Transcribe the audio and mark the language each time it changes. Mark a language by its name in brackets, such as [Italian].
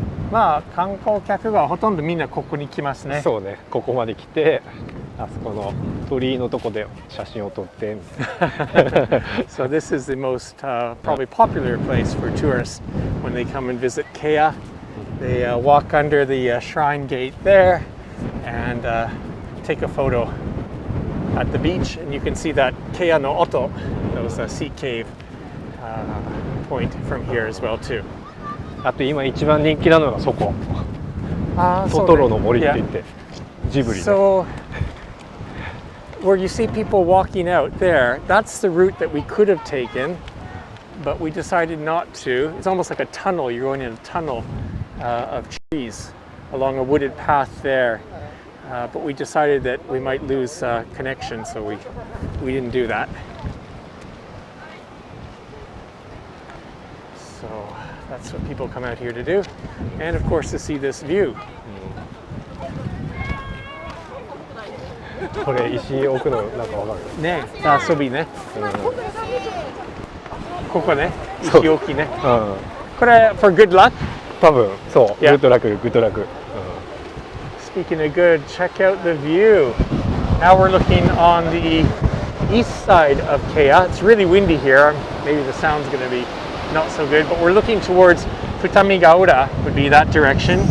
[Japanese] まあ観光客がほとんどみんなここに来ますね。そうね、ここまで来てあそこの鳥居のとこで写真を撮ってみたいな。 [English] So this is the most probably popular place for tourists when they come and visit Kea. They walk under the shrine gate there and take a photo at the beach, and you can see that Kea no Oto, that was a sea cave point from here as well too. [Japanese] あと今一番人気なのがそこ、トトロの森って言って、ジブリで。 [English] So where you see people walking out there, that's the route that we could have taken, but we decided not to. It's almost like a tunnel. You're going in a tunnel of trees along a wooded path there. But we decided that we might lose connection, so we didn't do that. So that's what people come out here to do. And of course to see this view. [Japanese] これ石置くのなんかわかる？ね、遊びね。ここね、石置きね。 [English] これ for good luck? [Japanese] 多分そう、グッドラック、グッドラック。 [English] Speaking of good, check out the view. Now we're looking on the east side of Kea. It's really windy here. Maybe the sound's going to be not so good, but we're looking towards Futamigaura, would be that direction.